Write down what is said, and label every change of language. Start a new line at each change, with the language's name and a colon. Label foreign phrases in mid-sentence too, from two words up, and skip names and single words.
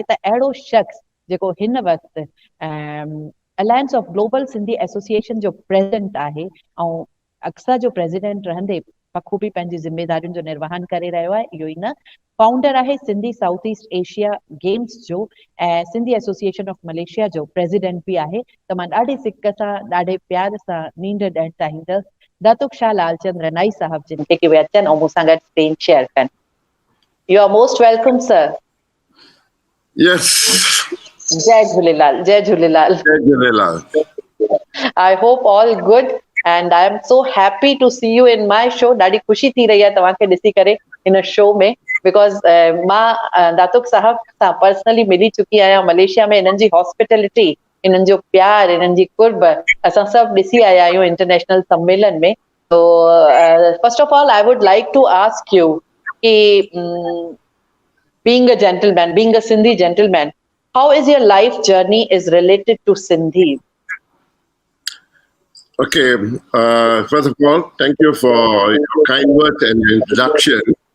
Sindhi: त अहिड़ो शख़्स जेको हिन वक़्तु अलायंस ऑफ ग्लोबल सिंधी एसोसिएशन जो प्रेसिडेंट आहे ऐं अक्सा जो प्रेसिडेंट रहंदे बखूबी पंहिंजी ज़िम्मेदारियुनि जो निर्वहन करे रहियो आहे। इहो ई न, फाउंडर आहे सिंधी साउथ ईस्ट एशिया गेम्स जो, ऐं सिंधी एसोसिएशन ऑफ मलेशिया जो प्रेसिडेंट बि आहे। त मां ॾाढी सिक सां, ॾाढे प्यार सां नींड ॾियणु चाहींदसि दातुक शाह लालचंद रनाई साहब जिन खे कि वे अचनि ऐं मूंसां गॾु
English: screen share
Sindhi: कनि।
English: You are most welcome sir. Yes.
Sindhi: जय झूलेलाल, जय झूलेलाल। Jai Jhulelal.
English: I hope all good and I am so happy to see you in my show.
Sindhi: ॾाढी ख़ुशी थी रही आहे तव्हांखे ॾिसी करे हिन शो में, बिकॉज़ मां दातुक साहब सां पर्सनली मिली चुकी आहियां मलेशिया में। इन्हनि जी हॉस्पिटैलिटी, इन्हनि जो प्यार, इन्हनि जी कुर्ब असां सभु ॾिसी आया आहियूं इंटरनेशनल सम्मेलन में।
English: तो First of all I would like to ask you कि being a gentleman, being a Sindhi gentleman, how is your life journey is related to Sindhi? Okay. First of all, thank you for your kind words and your introduction.